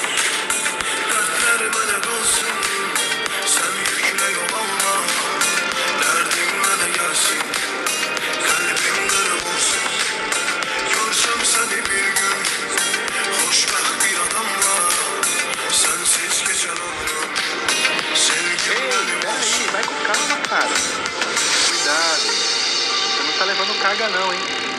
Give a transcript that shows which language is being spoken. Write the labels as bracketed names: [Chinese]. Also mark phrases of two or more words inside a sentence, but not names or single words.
[Turkish] Dertler bana kalsın, sen yükle yol alma. Derdim bana gelsin, kalbim kırık olsun. Görsem seni bir gün, hoşbeh bir adamla. Sensiz geçen ömrüm, sevgim benim olsun. [Portuguese] Vai com calma, cara. Cuidado. Você não tá levando carga não, hein?